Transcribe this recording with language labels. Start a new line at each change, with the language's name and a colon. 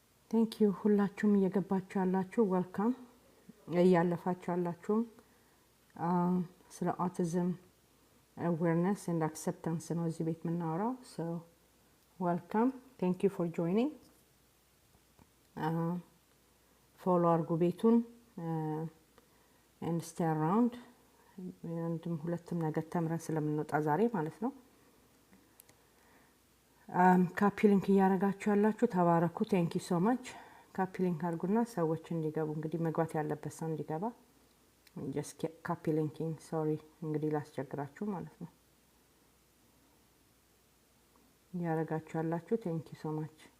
English: thank you
Amharic: ሁላችሁም እየገባችሁ ያላችሁ welcome. እያለፋችሁ ያላችሁም ስለ
English: autism awareness and acceptance
Amharic: ነው እዚህ ቤት የምናወራው።
English: so welcome. thank you for joining. follow
Amharic: አድርጉ ቤቱን
English: and stay around.
Amharic: አንድም ሁለትም ነገር ተምረን ስለምንወጣ ዛሬ ማለት ነው። ካፒ ሊንክ እያደረጋችሁ ያላችሁ ተባረኩ።
English: thank you so much.
Amharic: ካፒ ሊንክ አድርጉና ሰዎች እንዲገቡ እንግዲህ መግባት ያለበት ሰው እንዲገባ just ካፒ ሊንኪንግ sorry እንግዲህ ላስቸግራችሁ ማለት ነው። እያደረጋችሁ ያላችሁ
English: thank you so much.